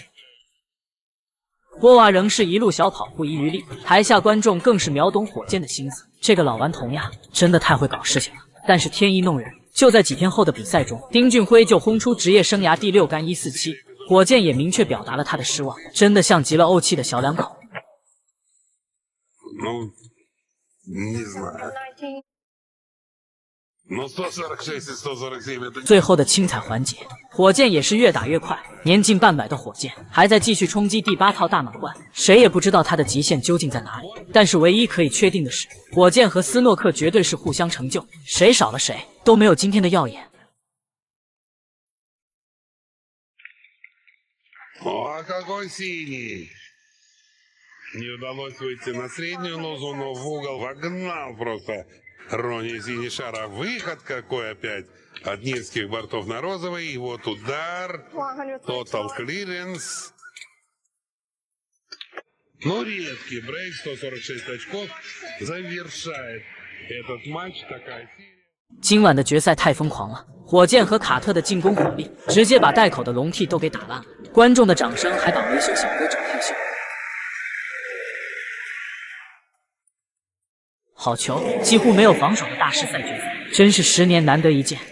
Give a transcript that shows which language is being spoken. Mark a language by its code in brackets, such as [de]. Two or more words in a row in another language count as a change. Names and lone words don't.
[zh] 波娃仍是一路小跑，不遗余力。台下观众更是秒懂火箭的心思，这个老顽童呀，真的太会搞事情了。但是天意弄人，就在几天后的比赛中，丁俊晖就轰出职业生涯第6杆147，火箭也明确表达了他的失望，真的像极了怄气的小两口。 [ru] Ну, не знаю. 19. Но 146 и 147 это... [zh] 最后的清彩环节，火箭也是越打越快，年近半百的火箭还在继续冲击第8套大满贯，谁也不知道他的极限究竟在哪里。但是唯一可以确定的是，火箭和斯诺克绝对是互相成就，谁少了谁都没有今天的耀眼。 [ru] О, какой синий! Не удалось выйти на среднюю лозу, но в угол вогнал просто Рони Синишара. Выход какой опять от низких бортов на розовый. И вот удар. [en] Total clearance. [ru] Ну, редкий брейк, 146 очков. Завершает этот матч. Такая серия. [zh] 今晚的决赛太疯狂了，火箭和卡特的进攻火力直接把袋口的笼屉都给打烂了，观众的掌声还把维修小哥整害羞。好球，几乎没有防守的大师赛决赛，真是10年难得一见。